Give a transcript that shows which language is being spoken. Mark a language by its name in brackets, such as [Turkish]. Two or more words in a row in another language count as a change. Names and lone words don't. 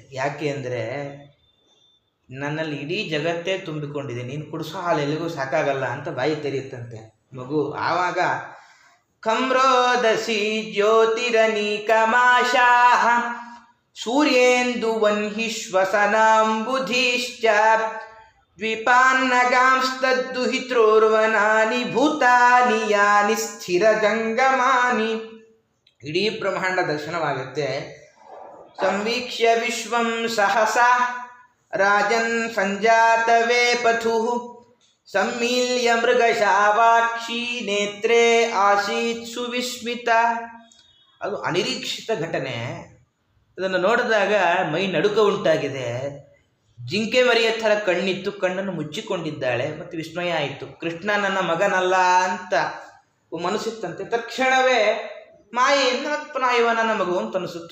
[Kannada] ಯಾಕೆ ಅಂದರೆ ನನ್ನಲ್ಲಿ ಇಡೀ ಜಗತ್ತೇ ತುಂಬಿಕೊಂಡಿದೆ, ನೀನು ಕುಡಿಸೋ ಹಾಲು ಎಲ್ಲಿಗೂ ಸಾಕಾಗಲ್ಲ ಅಂತ ಬಾಯಿ ತೆರೆಯುತ್ತಂತೆ ಮಗು. [Sanskrit] ಆವಾಗ ಖಮ್ರೋದಸಿ ಜ್ಯೋತಿರನೀಕಮಾಶಾಃ ಸೂರ್ಯೇಂದುವನ್ಹಿಶ್ವಸನಾಂಬುಧೀಶ್ಚ ದ್ವಿಪಾನ್ನಗಾಂಸ್ತದ್ದುಹಿತ್ರೋರ್ವನಾನಿ ಭೂತಾನಿ ಯಾನಿ ಸ್ಥಿರಜಂಗಮಾನಿ. [Kannada] ಇಡೀ ಬ್ರಹ್ಮಾಂಡ ದರ್ಶನವಾಗುತ್ತೆ. [Sanskrit] ಸಂವೀಕ್ಷ್ಯ ವಿಶ್ವಂ ಸಹಸಾ ರಾಜನ್ ಸಂಜಾತವೇ ಪಥುಃ ಸಮ್ಮೀಲ್ಯ ಮೃಗಶಾವಾಕ್ಷಿ ನೇತ್ರೇ ಆಸೀತ್ ಸುವಿಸ್ಮಿತ. [Kannada] ಅದು ಅನಿರೀಕ್ಷಿತ ಘಟನೆ. ಅದನ್ನು ನೋಡಿದಾಗ ಮೈ ನಡುಕ ಉಂಟಾಗಿದೆ. ಜಿಂಕೆ ಮರಿಯ ಥರ ಕಣ್ಣಿತ್ತು, ಕಣ್ಣನ್ನು ಮುಚ್ಚಿಕೊಂಡಿದ್ದಾಳೆ. ಮತ್ತು ವಿಸ್ಮಯ ಆಯಿತು, ಕೃಷ್ಣ ನನ್ನ ಮಗನಲ್ಲ ಅಂತ ಮನಸ್ಸಿತ್ತಂತೆ. ತಕ್ಷಣವೇ ಮಾಯೆಯನ್ನು ಪುನಃ ಇವ ನನ್ನ ಮಗು ಅಂತ ಅನಿಸುತ್ತು.